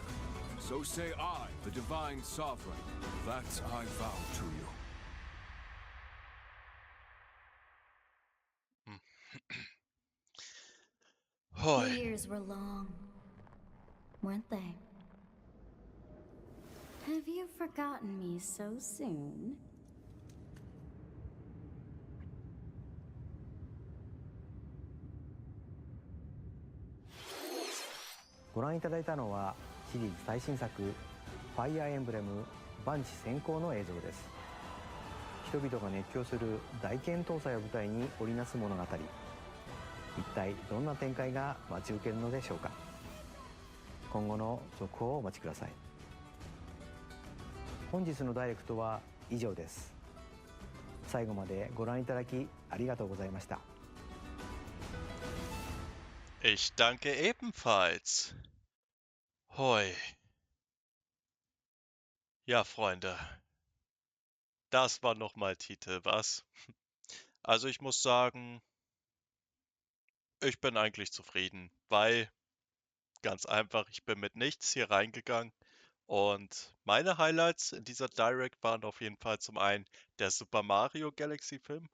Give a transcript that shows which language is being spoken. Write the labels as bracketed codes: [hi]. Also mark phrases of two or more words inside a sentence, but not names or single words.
[en] So say I, the Divine Sovereign, that I vow to you. The Hoi. years were long, weren't they? Have you forgotten me so soon? [ja] ご覧いただいたのはシリーズ最新作「ファイアーエンブレム万地先行」の映像です。人々が熱狂する大剣闘祭を舞台に織りなす物語、一体どんな展開が待ち受けるのでしょうか。今後の続報をお待ちください。本日のダイレクトは以上です。最後までご覧いただきありがとうございました。 [de] Ich danke ebenfalls. Hoi. Ja, Freunde. Das war nochmal Titel, was? Also ich muss sagen, ich bin eigentlich zufrieden, weil ganz einfach, ich bin mit nichts hier reingegangen und meine Highlights in dieser Direct waren auf jeden Fall zum einen der Super Mario Galaxy Film.